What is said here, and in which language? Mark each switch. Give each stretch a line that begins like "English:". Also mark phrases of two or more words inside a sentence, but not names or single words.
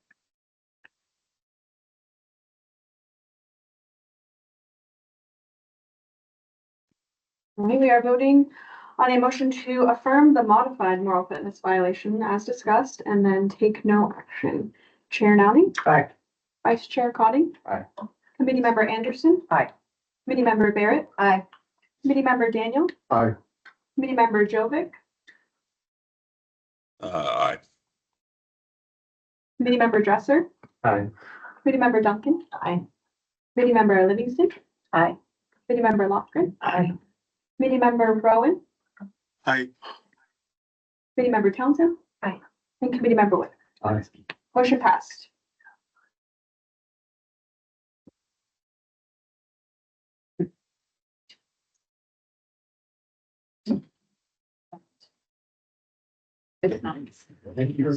English: We are voting on a motion to affirm the modified moral fitness violation as discussed and then take no action. Chair Nowning? Aye. Vice Chair Cotting? Aye. Committee Member Anderson? Aye. Committee Member Barrett? Aye. Committee Member Daniel? Aye. Committee Member Jovic? Aye. Committee Member Dresser? Aye. Committee Member Duncan? Aye. Committee Member Livingston? Aye. Committee Member Lofgren? Aye. Committee Member Rowan? Aye. Committee Member Townsend? Aye. And Committee Member Wood. Aye. Motion passed. Thank you.